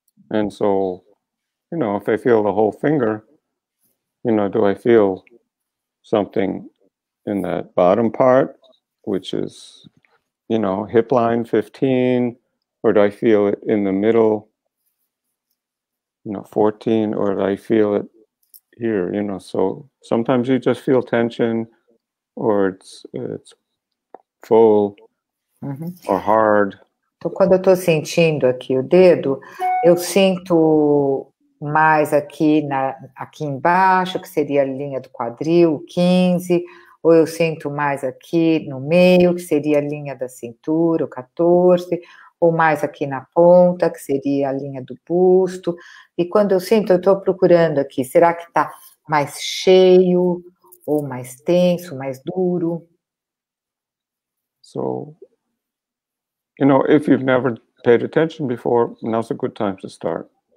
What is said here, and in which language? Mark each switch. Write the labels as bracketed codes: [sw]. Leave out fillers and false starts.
[en] And so, if I feel the whole finger, do I feel something in that bottom part, which is, hip line 15, or do I feel it in the middle, 14, or do I feel it here, so sometimes you just feel tension, or it's full, or hard. [pt] Então, quando eu estou sentindo aqui o dedo, eu sinto mais aqui embaixo, que seria a linha do quadril, 15, ou eu sinto mais aqui no meio, que seria a linha da cintura, o 14, ou mais aqui na ponta, que seria a linha do busto. E quando eu sinto, eu estou procurando aqui, será que está mais cheio, ou mais tenso, mais duro? [en] So, if you've never paid attention before, now's a good time to start.